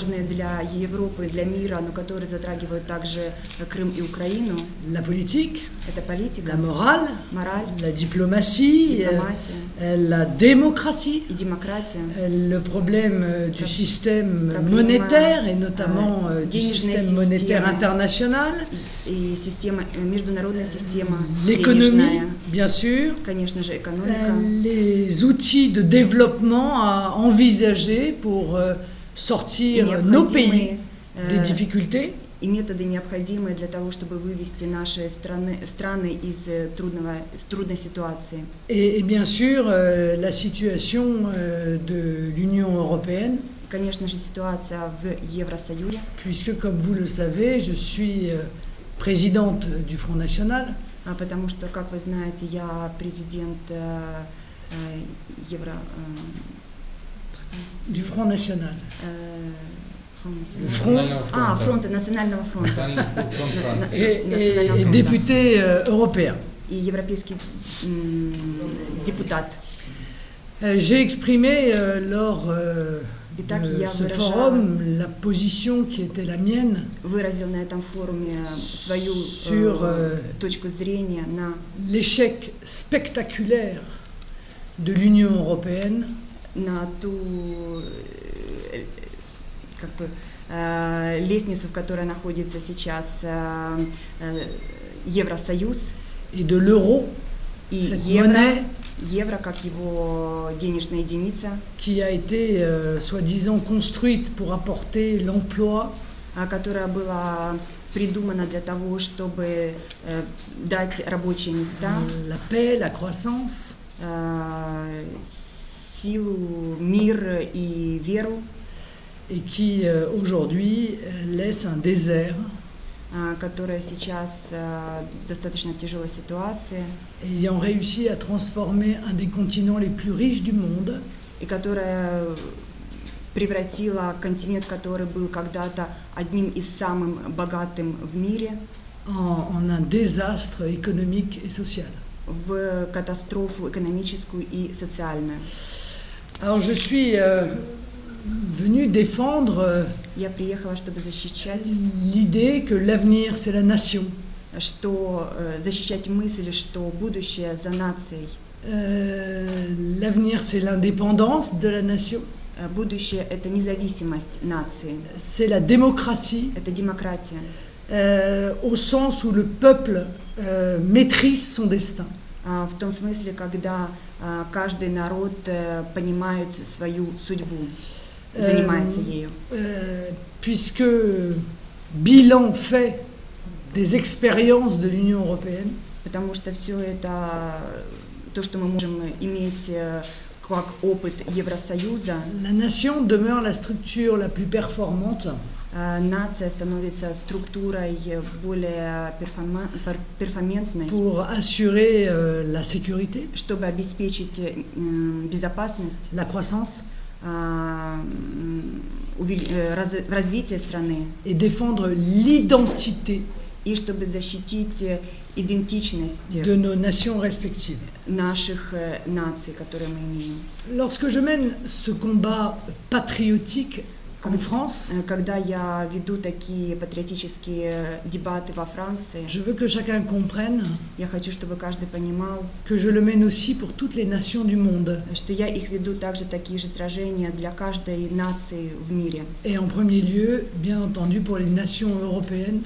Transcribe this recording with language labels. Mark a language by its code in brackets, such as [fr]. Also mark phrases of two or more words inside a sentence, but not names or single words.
[fr] La politique, la morale, la diplomatie, la démocratie, le problème du système monétaire et notamment du système monétaire international, l'économie, bien sûr, les outils de développement à envisager pour sortir nos pays des difficultés. [ru] И методы, необходимые для того, чтобы вывести наши страны из трудной ситуации. [fr] Et bien sûr, la situation de l'Union européenne. [ru] Конечно же, ситуация в Евросоюзе. [fr] Puisque, comme vous le savez, je suis présidente du Front National. [ru] Потому что, как вы знаете, я президент [fr] du Front National. [ru] Фронта, национального фронта. [fr] Et député européen. [ru] И европейский депутат. [fr] J'ai exprimé lors de ce forum la position qui était la mienne [ru] выразил на этом форуме свою точку зрения на [fr] l'échec spectaculaire de l'Union européenne, [ru] на ту лестницу, в которой находится сейчас Евросоюз, [fr] et de l'euro, [ru] и евро как его денежная единица, [fr] qui a été soi-disant construite pour apporter l'emploi, [ru] которая была придумана для того, чтобы дать рабочие места, [fr] la paix, la croissance, [ru] силу, мир и веру, [fr] et qui aujourd'hui laisse un désert, [ru] которая сейчас достаточно в тяжелой ситуации, [fr] ayant réussi à transformer un des continents les plus riches du monde, [ru] и которая превратила континент, который был когда-то одним из самых богатым в мире, [fr] en un désastre économique et social. [ru] В катастрофу экономическую и социальную. [fr] Alors je suis venu défendre l'idée que l'avenir c'est la nation. [ru] Защищать мысль, что будущее за нацией. [fr] L'avenir c'est l'indépendance de la nation. [ru] Будущее это независимость нации. [fr] C'est la démocratie. [ru] Это демократия. [fr] Au sens où le peuple maîtrise son destin. [ru] В том смысле, когда каждый народ понимает свою судьбу, занимается ею. [fr] Puisque bilan fait des expériences de l'Union européenne. [ru] Потому что все это, то, что мы можем иметь как опыт Евросоюза. [fr] La nation demeure la structure la plus performante. [ru] нация становится структурой более перформантной, [fr] pour assurer la sécurité, [ru] чтобы обеспечить безопасность, [fr] la croissance, [ru] развитие страны, [fr] et défendre l'identité [ru] и чтобы защитить идентичность [fr] de nos nations respectives. [ru] наших наций, которые мы имеем. [fr] Lorsque je mène ce combat patriotique en France, [ru] Когда я веду такие патриотические дебаты во Франции, [fr] je veux que chacun comprenne [ru] я хочу, чтобы каждый понимал, [fr] que je le mène aussi pour toutes les nations du monde. [ru] что я их веду также такие же сражения для каждой нации в мире. [fr] Et en premier lieu, bien entendu, pour les nations européennes,